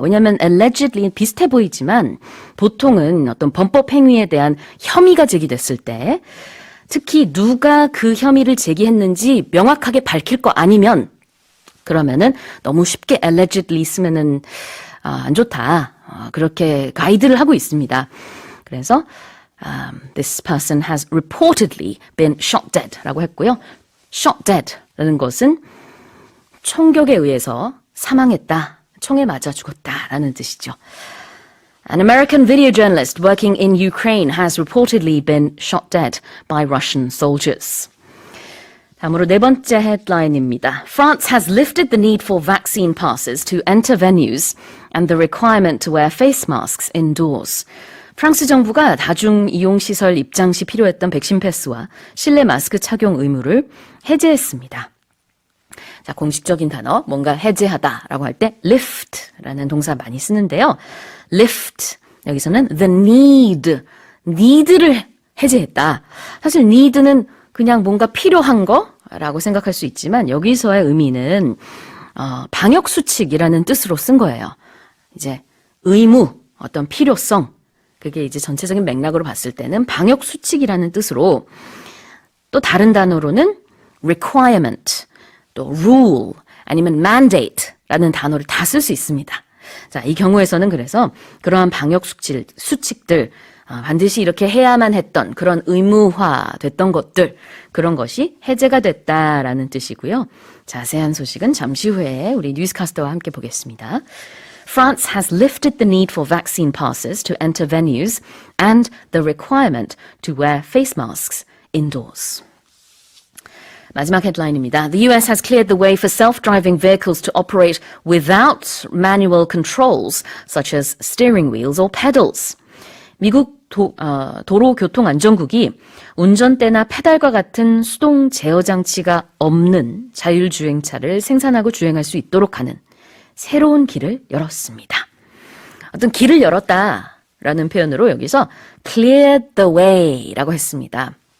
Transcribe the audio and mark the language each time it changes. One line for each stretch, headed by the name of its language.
Korean: 왜냐하면 allegedly 비슷해 보이지만 보통은 어떤 범법 행위에 대한 혐의가 제기됐을 때 특히 누가 그 혐의를 제기했는지 명확하게 밝힐 거 아니면 그러면은 너무 쉽게 allegedly 쓰면은 안 좋다. 그렇게 가이드를 하고 있습니다. 그래서
English: this person has reportedly been shot dead
Korean: 라고 했고요.
English: shot dead
Korean: 라는 것은 총격에 의해서 사망했다. 총에 맞아 죽었다 라는 뜻이죠.
English: An American video journalist working in Ukraine has reportedly been shot dead by Russian soldiers.
Korean: 다음으로 네 번째 헤드라인입니다.
English: France has lifted the need for vaccine passes to enter venues and the requirement to wear face masks indoors.
Korean: 프랑스 정부가 다중이용시설 입장 시 필요했던 백신 패스와 실내 마스크 착용 의무를 해제했습니다. 자, 공식적인 단어, 뭔가 해제하다라고 할 때 lift라는 동사 많이 쓰는데요. lift, 여기서는 the need를 해제했다. 사실 need는 그냥 뭔가 필요한 거라고 생각할 수 있지만 여기서의 의미는 방역수칙이라는 뜻으로 쓴 거예요. 이제 의무, 어떤 필요성, 그게 이제 전체적인 맥락으로 봤을 때는 방역수칙이라는 뜻으로 또 다른 단어로는 requirement, 또 rule, 아니면 mandate라는 단어를 다 쓸 수 있습니다. 자, 이 경우에서는 그래서 그러한 방역수칙들, 반드시 이렇게 해야만 했던 그런 의무화됐던 것들, 그런 것이 해제가 됐다라는 뜻이고요. 자세한 소식은 잠시 후에 우리 뉴스캐스터와 함께 보겠습니다.
English: France has lifted the need for vaccine passes to enter venues and the requirement to wear face masks indoors.
Korean: 마지막 헤드라인입니다.
English: The US has cleared the way for self-driving vehicles to operate without manual controls, such as steering wheels or pedals.
Korean: 미국 도로교통안전국이 운전대나 페달과 같은 수동 제어 장치가 없는 자율주행차를 생산하고 주행할 수 있도록 하는 새로운 길을 열었습니다. 어떤 길을 열었다라는 표현으로 여기서
English: cleared the way
Korean: 라고 했습니다.